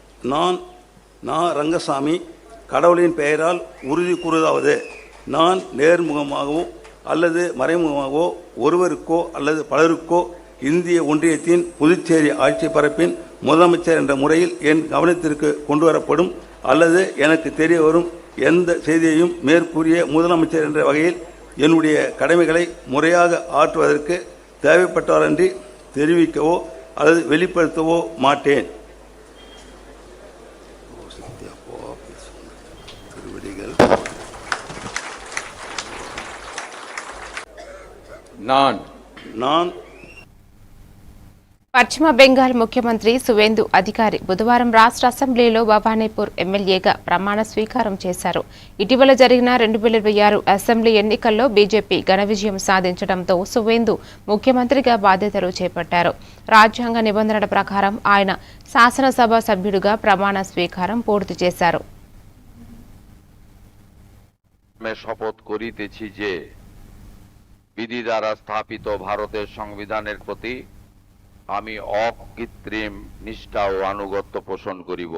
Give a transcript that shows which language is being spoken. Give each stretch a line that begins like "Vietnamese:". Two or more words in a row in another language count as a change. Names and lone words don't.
Tamil: நான் ரங்கசாமி கடவுளின் பெயரால் உறுதி கூறுவதாவது, நான் நேர்முகமாகவோ அல்லது மறைமுகமாகவோ ஒருவருக்கோ அல்லது பலருக்கோ இந்திய ஒன்றியத்தின் புதுச்சேரி ஆட்சி பரப்பின் முதலமைச்சர் என்ற முறையில் என் கவனத்திற்கு கொண்டு வரப்படும் அல்லது எனக்கு தெரிய வரும் எந்த செய்தியையும் மேற்கூறிய முதலமைச்சர் என்ற வகையில் என்னுடைய கடமைகளை முறையாக ஆற்றுவதற்கு தேவைப்பட்டவரன்றி தெரிவிக்கவோ அல்லது வெளிப்படுத்தவோ மாட்டேன். நான்
Telugu: పశ్చిమ బెంగాల్ ముఖ్యమంత్రి సువేందు అధికారి బుధవారం రాష్ట్ర అసెంబ్లీలో భవానీపూర్ ఎమ్మెల్యేగా ప్రమాణ స్వీకారం చేశారు. ఇటీవల జరిగిన 2026 అసెంబ్లీ ఎన్నికల్లో బీజేపీ ఘన విజయం సాధించడంతో సువేందు ముఖ్యమంత్రిగా బాధ్యతలు చేపట్టారు. రాజ్యాంగ నిబంధనల ప్రకారం ఆయన శాసనసభ సభ్యుడిగా ప్రమాణ స్వీకారం పూర్తి చేశారు.
Bangla: শপথ করিতেছি যে বিধি দ্বারা স্থাপিত ভারতের সংবিধানের প্রতি আমি অকৃত্রিম নিষ্ঠা ও আনুগত্য পোষণ করিব।